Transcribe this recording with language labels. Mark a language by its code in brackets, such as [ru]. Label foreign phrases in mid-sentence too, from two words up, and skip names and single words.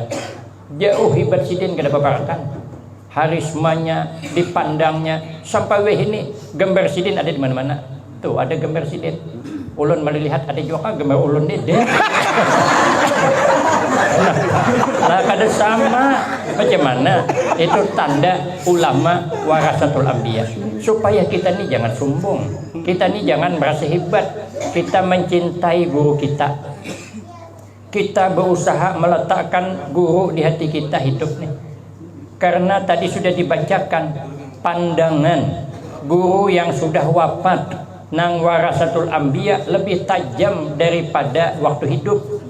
[id] Jauh hebat [bjn] sidin kada paparkan. [id] Harismanya, dipandangnya, sampai weh ini gambar sidin ada di mana-mana. Tuh ada gambar sidin. Ulun melihat ada juga gambar ulun deh. Nah, kada sama. Macam mana? Itu tanda ulama [ar] ورثة الأنبياء. [id] Supaya kita ini jangan sombong, kita ini jangan merasa hebat. Kita mencintai guru kita. Kita berusaha meletakkan guru di hati kita hidup nih. Karena tadi sudah dibacakan pandangan guru yang sudah wafat nang [ar] ورثة الأنبياء [id] lebih tajam daripada waktu hidup.